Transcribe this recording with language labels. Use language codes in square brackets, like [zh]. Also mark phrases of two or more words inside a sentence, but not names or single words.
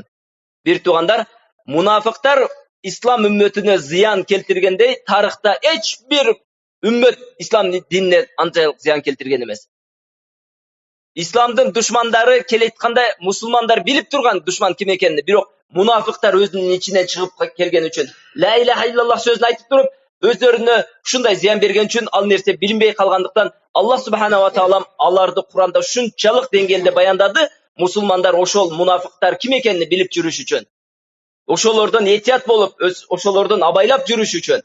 [ky] Бир туугандар, мунафиктар ислам үммөтүнө зыян келтиргендей, тарыхта эч бир үммөт ислам динине анчалык зыян келтирген эмес. Исламдын душмандары келетканда мусулмандар билип турган душман ким экенин, бирок мунафиктар өзүнүн ичинен чыгып келген үчүн, [ar] لا إله إلا الله [ky] сөзүн айтып туруп, өздөрүнө ушундай зыян берген үчүн ал нерсе билинбей калгандыктан Аллах [ar] سبحانه وتعالى [ky] аларды Куранда ушунчалык деңгээлде баяндады, мусулмандар ошол мунафиктар ким экенин билип жүрүш үчүн. Ошолордон этият болуп, ошолордон абайлап жүрүш үчүн.